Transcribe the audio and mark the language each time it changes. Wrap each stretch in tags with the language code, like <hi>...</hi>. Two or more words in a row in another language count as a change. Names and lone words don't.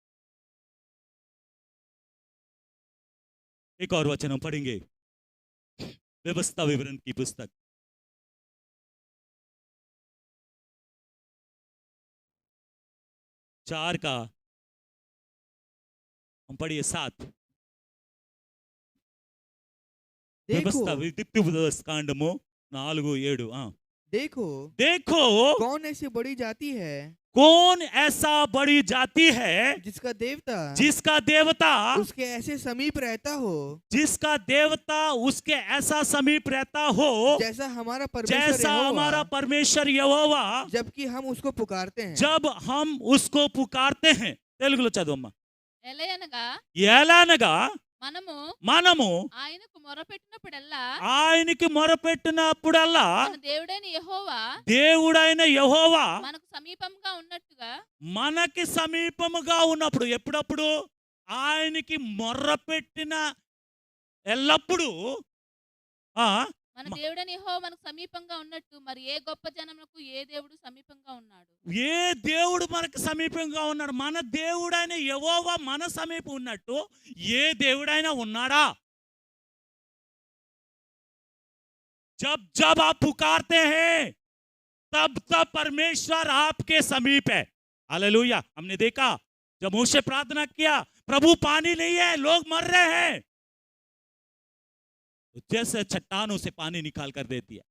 <hi>एक और वचन हम पढ़ेंगे, व्यवस्था विवरण की पुस्तक 4 का हम पढ़िए 7।</hi> <te>వ్యవస్థ కాండము 4:7।</te> <hi>देखो देखो कौन ऐसी बड़ी जाति है, कौन ऐसा बड़ी जाति है जिसका देवता उसके ऐसे समीप रहता हो, जिसका देवता उसके ऐसा समीप रहता हो, जैसा हमारा परमेश्वर यहोवा, जबकि हम उसको पुकारते हैं। जब हम उसको पुकारते हैं।</hi> <te>తెలుగులో చదవమ్మా। ఎలానగా మనము ఆయనకు మొరపెట్టినప్పుడల్లా దేవుడైన యెహోవా మనకి సమీపముగా ఉన్నప్పుడు, ఎప్పుడప్పుడు ఆయనకి మొర్రపెట్టిన ఎల్లప్పుడు మన దేవుడైన యెహోవా మనకు సమీపంగా ఉన్నట్టు మరి ఏ గొప్ప జనములకు ఏ దేవుడు సమీపంగా ఉన్నాడు? ఏ దేవుడు మనకు సమీపంగా ఉన్నాడు? మన దేవుడైన యెహోవా మన సమీపం ఉన్నట్టు ఏ దేవుడైనా ఉన్నాడా?</te> <hi>जब जब आप पुकारते हैं तब तब परमेश्वर आपके समीप है। हालेलुया। हमने देखा जब मूसे प्रार्थना किया, प्रभु पानी नहीं है, लोग मर रहे हैं, तो जैसे चट्टानों से पानी निकाल कर देती है।</hi>